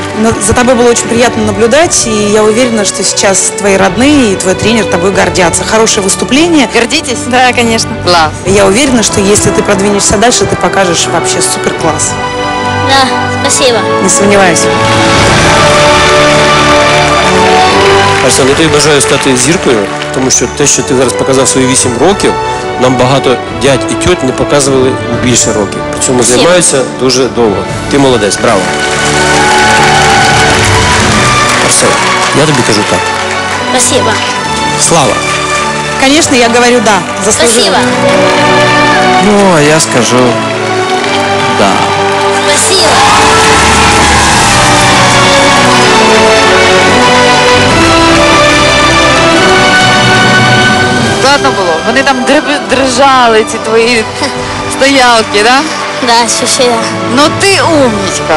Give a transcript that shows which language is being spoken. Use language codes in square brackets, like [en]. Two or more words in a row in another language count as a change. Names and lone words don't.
[ru] За тобой было очень приятно наблюдать, и я уверена, что сейчас твои родные и твой тренер тобой гордятся. Хорошее выступление. Гордитесь? Да, конечно. Класс. Я уверена, что если ты продвинешься дальше, ты покажешь вообще супер класс. Да, спасибо. Не сомневаюсь. [uk] Арсен, я тобі бажаю стати зіркою, тому що те, що ти зараз показав свої 8 років, нам багато дядь і тьоть не показували більше років. При цьому займаються дуже довго. Ти молодець, браво. Арсен, я тобі кажу так. [ru] Спасибо. Слава. Конечно, я говорю да, заслужила. Спасибо. Ну, а я скажу да. Спасибо. [uk] Складно було. Вони там дрижали, ці твої стоялки, да? [ru] Да, ощущение. [uk] Ну ти умнічка.